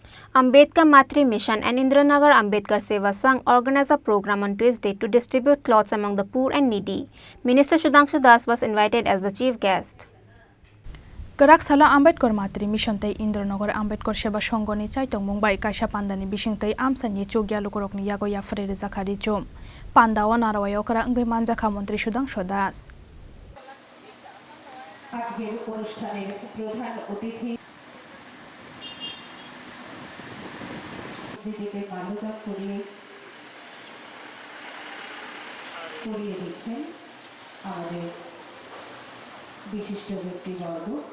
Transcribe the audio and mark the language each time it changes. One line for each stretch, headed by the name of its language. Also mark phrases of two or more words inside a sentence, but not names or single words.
English: Ambedkar Matri Mission and Indranagar Ambedkar Seva Sangh organized a program on Tuesday to distribute clothes among the poor and needy. Minister Sudhanshu Das was invited as the chief guest.
Kok Borok: Karak-sala Ambedkar Matri Mission tei Indranagar Ambedkar Seva Sangh ni chaitong Mumbai kaisa pandani bising tei amsani chogya lukorokni yago yafre rezakhari chom. Pandawa narawayo kara ngai manjakha mantri Sudhanshu Das.
Bangla: আজকের অনুষ্ঠানের প্রধান অতিথি দিদিকে মাল্যদান করিয়ে দিচ্ছেন আমাদের বিশিষ্ট ব্যক্তিবর্গ।